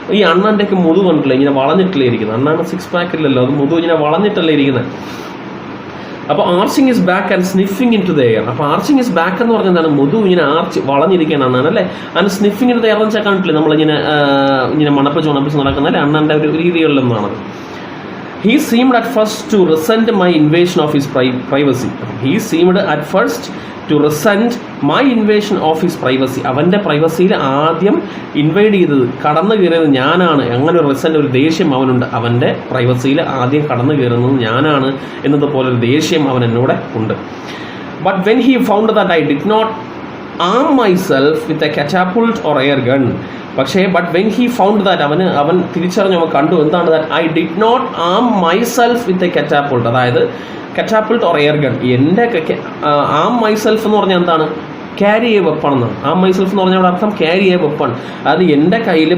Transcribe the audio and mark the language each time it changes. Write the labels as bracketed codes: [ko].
[ml] ഈ അണ്ണാൻ്റെയൊക്കെ മുതു കണ്ടില്ല, ഇങ്ങനെ വളഞ്ഞിട്ടല്ലേ ഇരിക്കുന്നത്. അണ്ണാണ് സിക്സ് പാക്ക് ഇല്ലല്ലോ, അത് മുതു ഇങ്ങനെ വളഞ്ഞിട്ടല്ലേ ഇരിക്കുന്നത്. [en] അപ്പോൾ arching is back and sniffing into the air. അപ്പോൾ arching is back [ml] എന്ന് പറഞ്ഞാൽ എന്താണ്? മുതു ഇങ്ങനെ വളഞ്ഞിരിക്കുകയാണ് അല്ലേ. [en] and sniffing into the air [ml] എന്ന് വെച്ചാൽ കണ്ടില്ലേ നമ്മളിങ്ങനെ മണപ്പിച്ച് നടക്കുന്ന അല്ലേ അണ്ണൻ്റെ ഒരു രീതികളിലൊന്നാണത്. [en] He seemed at first to resent my invasion of his privacy. He seemed at first to resent my invasion of his privacy. [ml] അവൻ്റെ പ്രൈവസിയിൽ ആദ്യം ഇൻവൈഡ് ചെയ്തത്, കടന്നു കയറിയത് ഞാനാണ്. അങ്ങനെ ഒരു റിസെന്റ്, ഒരു ദേഷ്യം അവനുണ്ട്. അവൻ്റെ പ്രൈവസിയിൽ ആദ്യം കടന്നു കയറുന്നത് ഞാനാണ് എന്നതുപോലെ ഒരു ദേഷ്യം അവൻ എന്നോട് ഉണ്ട്. [en] But when he found that I did not arm myself with a catapult or air gun. പക്ഷേ but when he found that [ml] അവൻ തിരിച്ചറിഞ്ഞു, അവൻ കണ്ടു എന്താണ് [en] That I did not arm myself with a catapult. അതായത് catapult or air gun. എൻ്റെ arm myself [ml] എന്ന് പറഞ്ഞാൽ എന്താണ്? [en] Carry a weapon എന്നാണ്. Arm myself [ml] എന്ന് പറഞ്ഞാൽ അർത്ഥം [en] Carry a weapon. [ml] അത് എൻ്റെ കയ്യിൽ.